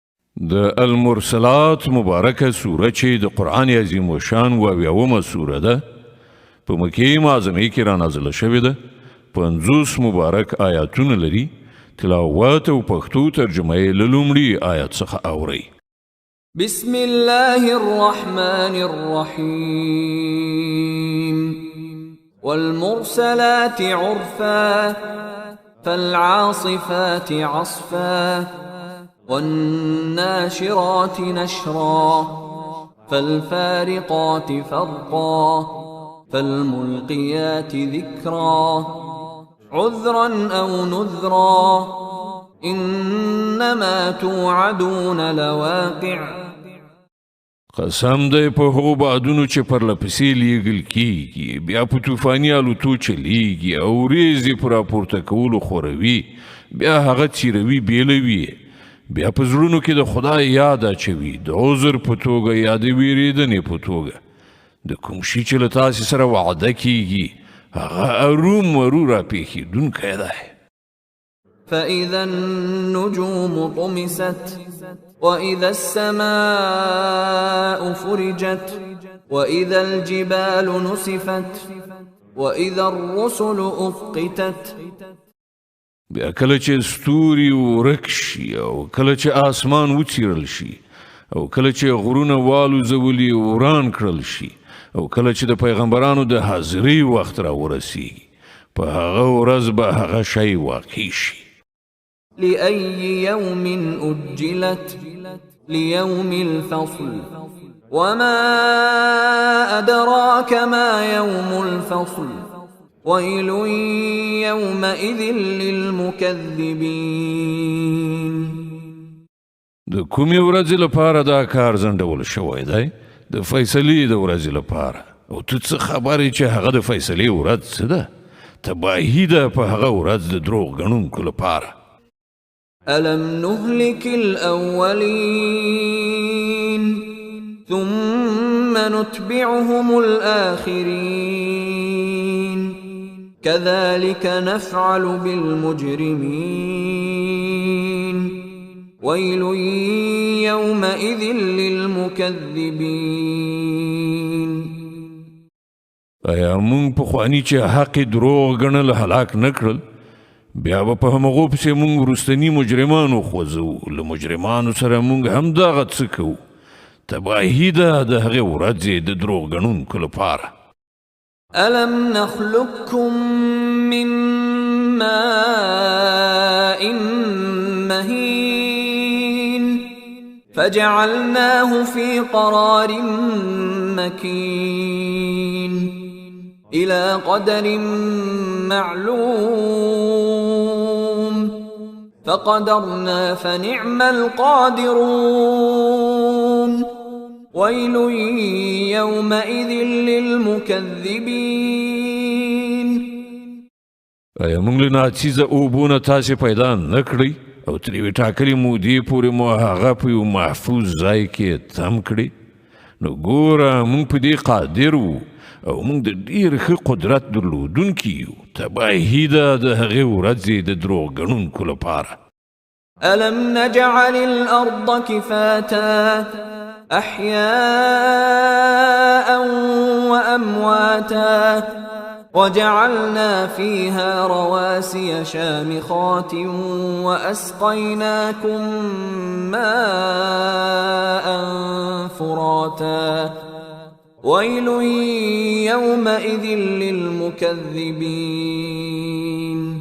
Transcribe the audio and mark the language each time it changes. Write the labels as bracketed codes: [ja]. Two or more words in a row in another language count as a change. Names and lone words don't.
[ps] د المرسلات مبارکه سوره چې د قرآن عظیم و شان و اویاومه سوره ده په مکې معظمه کې را نازله شوې ده 50 مبارک آیاتونه لري تلاوت او پښتو ترجمه یې له لومړي آیات څخه اورئ [ar] بسم الله الرحمن الرحيم والمرسلات عرفا فالعاصفات عصفا والناشرات نشرا فالفارقات فرقا فالملقيات ذكرا عذرا أو نذرا إنما توعدون لواقع [ps] قسم دی په هغو بادونو چې پر لپسې لیږل کیږي بیا په طوفاني الوتو چلیږي او ورېځې په راپورته کولو خوروي بیا هغه څیروي بیلوي بیا په زړونو کې د خدای یاد اچوي د عذر په توګه یا د ویرېدنې په توګه د کوم شي چې له تاسې سره وعده کیږي هغه ارومرو راپېښېدونکی دی [ar] فإذا النجوم طمست وإذا السماء فرجت وإذا الجبال نسفت وإذا الرسل أقتت [ps] بیا کله چې ستوري ورک شي او کله چې آسمان وڅیرل شي او کله چې غرونه والوزولي وران کړل شي او کله چې د پیغمبرانو د حاضرۍ وخت را ورسیږي په هغه ورځ به هغه شی واقع شي [ar] لأي يوم أجلت ليوم الفصل وما أدراك ما يوم الفصل ويل يومئذ للمكذبين [ps] د کومې ورځې لپاره دا کار ځنډول شوی دی د فیصلې د ورځې لپاره او ته څه خبرې چې هغه د فیصلې ورځ څه ده تباهي ده په هغه ورځ د دروغ ګڼونکو لپاره [ar] ألم نهلك الأولين ثم نتبعهم الآخرين كذلك نفعل بالمجرمين ويل يومئذ للمكذبين [ps] ایا مونږ پخواني چې حق دروغ ګڼل هلاک نه کړل بیا به په همغو پسې مونږ وروستني مجرمان وخوځو له مجرمانو سره مونږ همدغه څه کوو تباهي ده د هغې ورځې د دروغ ګڼونکو لپاره [ar] ألم نخلقكم من ماء مهين فجعلناه في قرار مكين إلى قدر معلوم فقدرنا فنعم القادرون ويل يومئذ للمكذبين [ps] ایا موږ له ناڅیزه اوبونه تاسې پیدا نه کړئ او تر یوې ټاکلې مودې پورې مو هغه په یو محفوظ ځای کې تم کړي نو ګوره موږ په دې قادر وو او موږ د ډېر ښه قدرت درلودونکي یو تباهي ده د هغې ورځې د دروغ ګڼونکو لپاره [ar] ألم نجعل الأرض كفاتا أحياء وأمواتا وجعلنا فيها رواسي شامخات وأسقيناكم ماء فراتا ويل يومئذ للمكذبين